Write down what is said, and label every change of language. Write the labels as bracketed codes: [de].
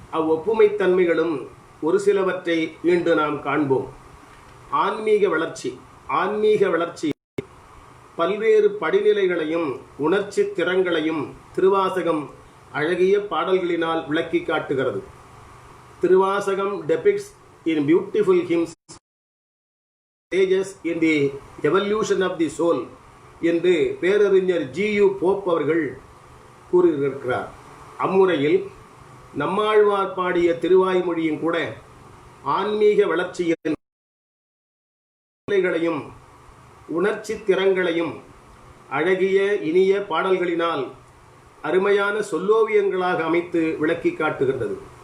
[ta] அவ்வொப்புமைத்தன்மைகளும் ஒரு சிலவற்றை இன்று நாம் காண்போம். ஆன்மீக வளர்ச்சி பல்வேறு படிநிலைகளையும் உணர்ச்சி திறங்களையும் திருவாசகம் அழகிய பாடல்களினால் விளக்கி காட்டுகிறது. [en] Thiruvasagam depicts in beautiful hymns stages in the evolution of the soul [ta] என்று பேரறிஞர் [en] G.U. [ta] போப் அவர்கள் கூறியிருக்கிறார். அம்முறையில் நம்மாழ்வார் பாடிய திருவாய்மொழியும் கூட ஆன்மீக வளர்ச்சியின் நிலைகளையும் உணர்ச்சி திறங்களையும் அழகிய இனிய பாடல்களினால் அருமையான சொல்லோவியங்களாக அமைத்து விளக்கி காட்டுகின்றது.